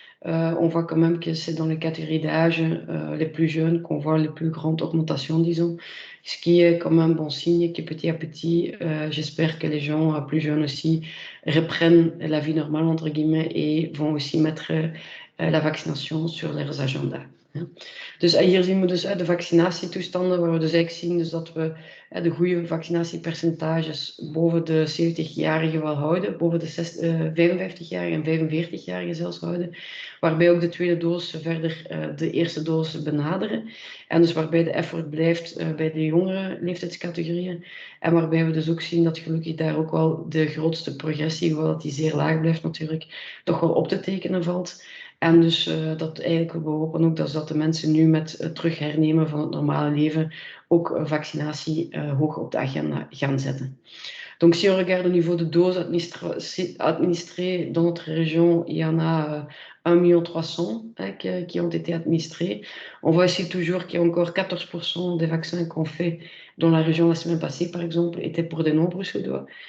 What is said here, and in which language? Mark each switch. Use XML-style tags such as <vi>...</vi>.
<fr>on voit quand même que c'est dans les catégories d'âge les plus jeunes qu'on voit les plus grandes augmentations, disons. Ce qui est quand même bon signe que petit à petit, j'espère que les gens plus jeunes aussi reprennent la vie normale, entre guillemets, et vont aussi mettre la vaccination sur leurs agendas.</fr> <nl>Dus hier zien we dus de vaccinatietoestanden, waar we dus eigenlijk zien dus dat we de goede vaccinatiepercentages boven de 70-jarigen wel houden, boven de 55-jarigen en 45-jarigen zelfs houden, waarbij ook de tweede dosis verder de eerste dosis benaderen. En dus waarbij de effort blijft bij de jongere leeftijdscategorieën. En waarbij we dus ook zien dat gelukkig daar ook wel de grootste progressie, hoewel dat die zeer laag blijft natuurlijk, toch wel op te tekenen valt. En dus dat eigenlijk we hopen ook dat de mensen nu met het terug hernemen van het normale leven ook vaccinatie hoog op de agenda gaan zetten.</nl> <fr>Donc, si on regarde au niveau de doses administrées dans notre région, il y en a 1 300 000 qui ont été administrés. On voit ici toujours qu'il y a encore 14% des vaccins qu'on fait dans la région la semaine passée, par exemple, étaient pour des non-bruxellois.</fr>